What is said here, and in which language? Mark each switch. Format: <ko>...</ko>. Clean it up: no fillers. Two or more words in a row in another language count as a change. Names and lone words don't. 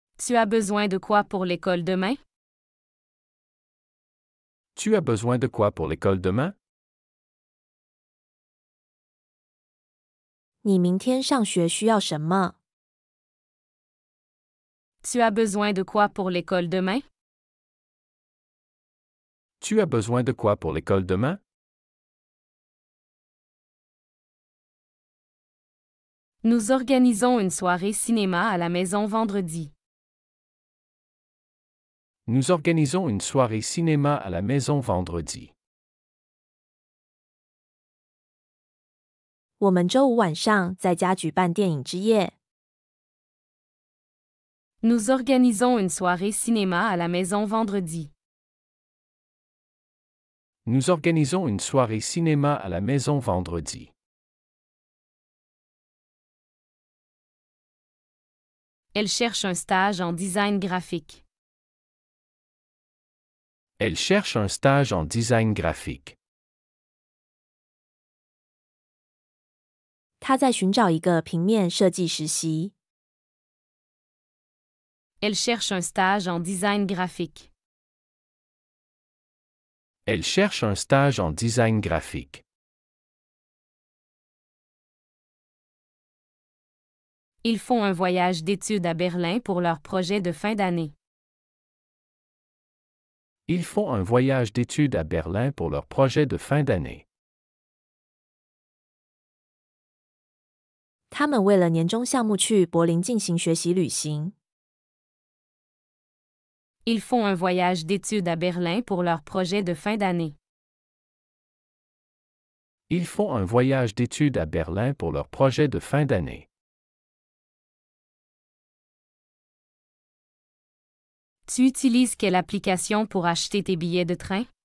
<fr>Tu as besoin de quoi pour l'école demain? Tu as besoin de quoi pour l'école demain?</fr> <zh>你明天上学需要什么？</zh> <fr>Tu as besoin de quoi pour l'école demain? Tu as besoin de quoi pour l'école demain? Nous organisons une soirée cinéma à la maison vendredi. Nous organisons une soirée cinéma à la maison vendredi.</fr> <zh>我们周五晚上在家举办电影之夜。</zh> <fr>Nous organisons une soirée cinéma à la maison vendredi. Nous organisons une soirée cinéma à la maison vendredi. Elle cherche un stage en design graphique. Elle cherche un stage en design graphique.</fr> <zh>他在寻找一个平面设计实习。</zh> <fr>Elle cherche un stage en design graphique. Elle cherche un stage en design graphique. Ils font un voyage d'études à Berlin pour leur projet de fin d'année. Ils font un voyage d'études à Berlin pour leur projet de fin d'année.</fr> <zh>他们为了年终项目去柏林进行学习旅行。</zh> <fr>Ils font un voyage d'études à Berlin pour leur projet de fin d'année. Ils font un voyage d'études à Berlin pour leur projet de fin d'année. Tu utilises quelle application pour acheter tes billets de train?</fr>